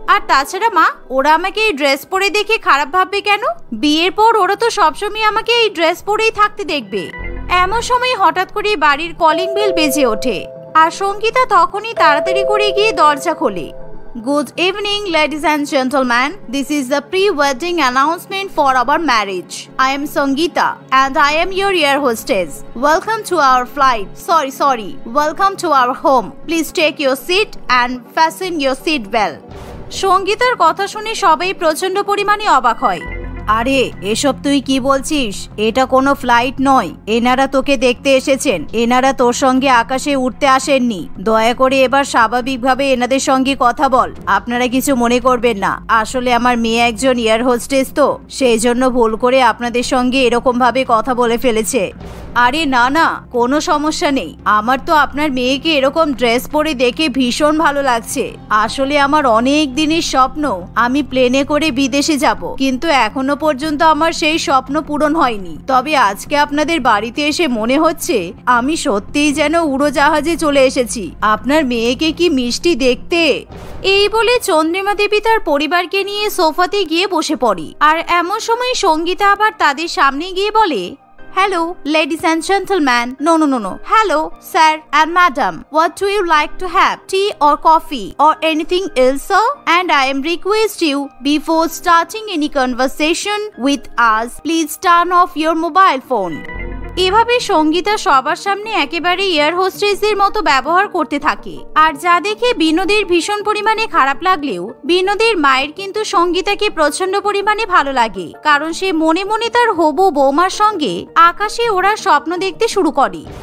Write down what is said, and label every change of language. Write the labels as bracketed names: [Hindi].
[Bangla] আর তাছাড়া মা, ওরা আমাকে এই ড্রেস পরে দেখে খারাপ ভাববে কেন? বিয়ের পর ওরা তো সবসময় আমাকে এই ড্রেস পরেই থাকতে দেখবে। এমন সময় হঠাৎ করে বাড়ির কলিং বেল বেজে ওঠে, আর সঙ্গীতা তখনই তাড়াতাড়ি করে গিয়ে দরজা খোলে। [English] Good evening, ladies and gentlemen. This is the pre-wedding announcement for our marriage. I am Sangeeta and I am your air hostess. Welcome to our flight. Sorry. Welcome to our home. Please take your seat and fasten your seat belt. [Bangla] সঙ্গীতার কথা শুনে সবাই প্রচন্ড পরিমাণে অবাক হয়। আরে এসব তুই কি বলছিস? এটা কোনো ফ্লাইট নয়, এনারা তোকে দেখতে এসেছেন, এনারা তোর সঙ্গে আকাশে উঠতে আসেননি। দয়া করে এবার স্বাভাবিকভাবে এনাদের সঙ্গে কথা বল। আপনারা কিছু মনে করবেন না, আসলে আমার মেয়ে একজন এয়ার হোস্টেস, তো সেই জন্য ভুল করে আপনাদের সঙ্গে এরকম ভাবে কথা বলে ফেলেছে। আরে না না, কোনো সমস্যা নেই। আমার তো আপনার মেয়েকে এরকম ড্রেস পরে দেখে ভীষণ ভালো লাগছে। আসলে আমার অনেক দিনের স্বপ্ন আমি প্লেনে করে বিদেশে যাব, কিন্তু এখনো পর্যন্ত আমার সেই স্বপ্ন পূরণ হয়নি। তবে আজকে আপনাদের বাড়িতে এসে মনে হচ্ছে আমি সত্যিই যেন উড়োজাহাজে চলে এসেছি। আপনার মেয়েকে কি মিষ্টি দেখতে! এই বলে চন্দ্রিমা দেবী তার পরিবারকে নিয়ে সোফাতে গিয়ে বসে পড়ে। আর এমন সময় সঙ্গীতা আবার তাদের সামনে গিয়ে বলে, [English] Hello, ladies and gentlemen. No. Hello, sir and madam. What do you like to have? Tea or coffee or anything else, sir? And I am request you, before starting any conversation with us, please turn off your mobile phone. [Bangla] এভাবে সঙ্গীতা সবার সামনে একেবারে air হোস্টেসের মতো ব্যবহার করতে থাকে। আর যা দেখে বিনোদের ভীষণ পরিমাণে খারাপ লাগলেও বিনোদের মায়ের কিন্তু সঙ্গীতাকে প্রচন্ড পরিমাণে ভালো লাগে, কারণ সে মনে মনে তার হবু বৌমার সঙ্গে আকাশে ওরা স্বপ্ন দেখতে শুরু করে।